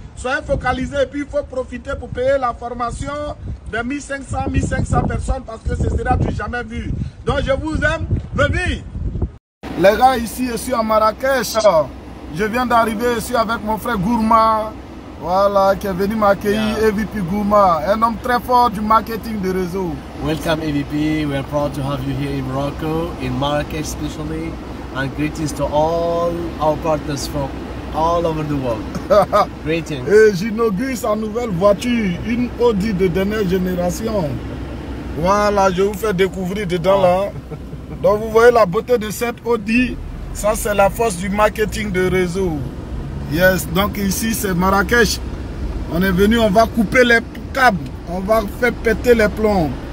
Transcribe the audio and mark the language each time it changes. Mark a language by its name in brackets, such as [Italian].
[French] Soyez focalisés et puis il faut profiter pour payer la formation de 1500 personnes parce que ce sera du jamais vu. Donc je vous aime, baby. Les gars, ici je suis à Marrakech. Je viens d'arriver ici avec mon frère Gourma. Voilà, qui est venu m'accueillir, EVP Gourma, un homme très fort du marketing de réseau. [English] Welcome EVP, we are proud to have you here in Morocco, in Marrakech especially, and greetings to all our partners from all over the world. Greetings. [French] Et j'inaugure sa nouvelle voiture, une Audi de dernière génération. Voilà, je vous fais découvrir dedans là. Donc vous voyez la beauté de cette Audi, ça c'est la force du marketing de réseau. Yes, donc ici c'est Marrakech. On est venu, on va couper les câbles, on va faire péter les plombs.